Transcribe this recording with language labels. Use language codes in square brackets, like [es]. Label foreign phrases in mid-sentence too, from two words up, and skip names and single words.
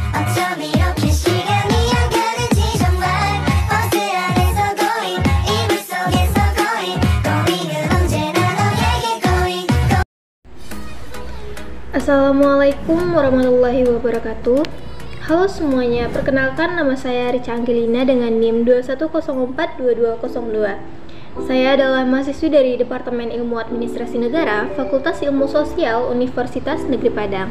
[ko] 어쩜 이렇게 시간이 안 가는지 정말 버스 안에서 going 이불 속에서 going 은 언제나 너에게 going. [ar] السلام عليكم ورحمة الله وبركاته. [id] Halo semuanya, perkenalkan nama saya Rica Angelina dengan NIM 21042202. Saya adalah mahasiswi dari Departemen Ilmu Administrasi Negara, Fakultas Ilmu Sosial, Universitas Negeri Padang.